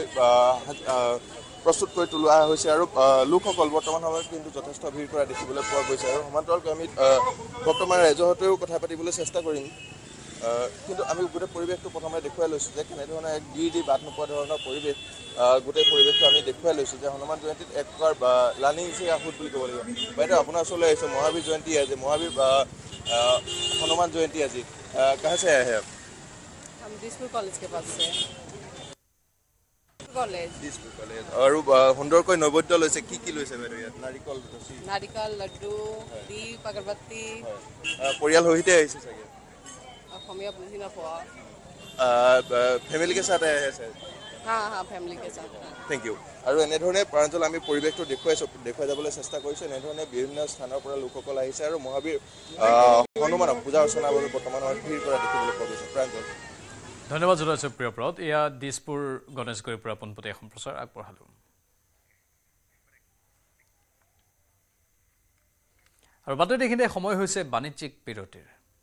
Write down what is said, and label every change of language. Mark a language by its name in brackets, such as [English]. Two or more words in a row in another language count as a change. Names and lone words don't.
[Assamese] প্ৰস্তুত কৰি তোলা হৈছে আৰু লোকসকল বৰ্তমান সময়ত কিন্তু যথেষ্ট ভিৰ কৰা দেখিবলৈ পোৱা গৈছে আৰু সমান্তৰালকৈ আমি বৰ্তমান ৰাইজৰ সৈতেও কথা পাতিবলৈ চেষ্টা কৰিম কিন্তু আমি গোটেই পৰিৱেশটো প্ৰথমে দেখুৱাই লৈছোঁ যে কেনেধৰণে এক গিৰি বাট নোপোৱা ধৰণৰ পৰিৱেশ গোটেই পৰিৱেশটো আমি দেখুৱাই লৈছোঁ যে হনুমান জয়ন্তীত এক প্ৰকাৰ লানি নিচে আহুত বুলি ক'ব লাগিব বাইদেউ আপোনাৰ ওচৰলৈ আহিছে মহাবীৰ জয়ন্তী আজি মহাবীৰ [Hindi] हनुमान जयंती आज कहाँ से आए हैं आप? हम दिसपुर कॉलेज के पास से कॉलेज दिसपुर कॉलेज और [Assamese] सुंदरকৈ নৈবদ্য লৈছে কি লৈছে বাইদেউ ইয়াত [Hindi] नारिकल लड्डू दीप अगरबत्ती [Assamese] পৰিয়াল সহিতে আহিছে চাগে অসমীয়া বুজি নাপোৱা [Hindi] फैमिली के साथ आए हैं सर हाँ हाँ फैमिली के साथ [English] thank you [Assamese] আৰু এনেধৰণে প্ৰাঞ্জল আমি পৰিৱেশটো দেখুৱাই যাবলৈ চেষ্টা কৰিছোঁ এনেধৰণে বিভিন্ন স্থানৰ পৰা লোকসকল আহিছে আৰু মহাবীৰ হনুমানক পূজা অৰ্চনাৰ বাবে বৰ্তমান ভিৰ কৰা দেখিবলৈ পোৱা গৈছে প্ৰাঞ্জল ধন্যবাদ জনাইছোঁ প্ৰিয়প্ৰত এয়া দিছপুৰ গণেশগুৰিৰ পৰা পোনপটীয়া সম্প্ৰচাৰ আগবঢ়ালোঁ আৰু বাতৰি এইখিনিতে সময় হৈছে বাণিজ্যিক বিৰতিৰ